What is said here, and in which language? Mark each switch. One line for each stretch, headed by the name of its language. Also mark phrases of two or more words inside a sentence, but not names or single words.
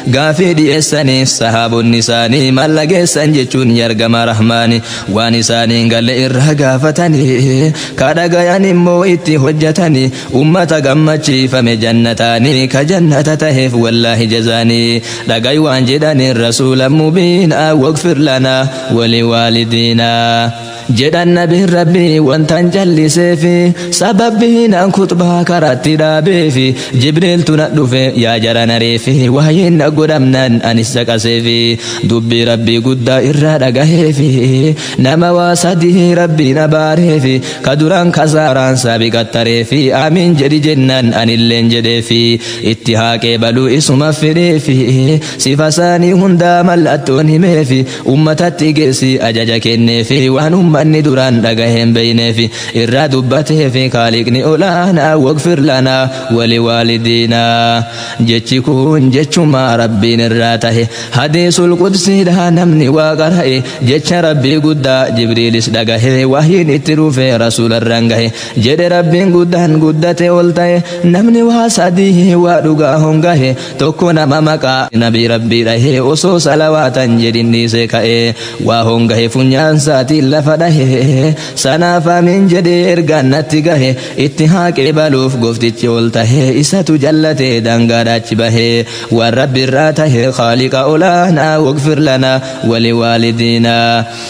Oromo: Gaafii dhiyeessaniif sahaabonni isaanii, "Maal dhageessan?" jechuun yargama Rahmaani. Waan isaaniin galle irraa gaafatanii, ka dhagayan immoo itti hojjetanii, ummata gammachiifame jannataanii, ka jannata taheef wallaahi jazaanii. Dhagay waan jedhaniin Rasuula mubiina,
Arabic: "واغفر لنا ولوالدينا."
Oromo: Jedhan Nabiin Rabbii wantan jalliseefi, sababbiin an kutbaa karatti dhaabeefi, Jibriiltu na dhufe yaa jara na reefi, wahyiin na godhamnan anis caqaseefi, dubbii Rabbii guddaa irraa dhagaheefi, nama waa sadii Rabbii na baareefi, ka duraan kasaaraan saabi qattareefi, "Amiin," jedhi jennaan anilleen jedheefi, itti haaqee baluu isuma fedheefi, sifa isaanii hundaa mallattoon himeefi, ummatatti geessi ajaja kenneefi, waan ummanni duraan dhagaheen beeyneefi, irraa dubbateefi, Kaaliqni olaanaa,
Arabic: "واغفر لنا ولوالدينا."
Oromo: Jechi kun jechuma Rabbiin irraa tahe, Hadiisul Qudsiidha namni Waaqa ra'e, jecha Rabbii guddaa Jibriilis dhagahe, wahyiin itti dhufe Rasuula irraan gahe, jedhe Rabbiin guddaan guddate ol ta'e, namni waa sadii waa dhugaa hongahe, tokko nama maqaa Nabii Rabbii dhahe, osoo salawaatan jedhin dhiise ka'e, waa hongahe funyaan saatiin lafa dhahe, sanaaf amiin jedhee ergaan natti gahe, itti haaqee baluuf gooftichi ol tahe, isatu jallate dangaadhaachi bahe, waan Rabbi irraa tahe Khaaliqa olaanaa,
Arabic: "واغفر لنا ولوالدينا."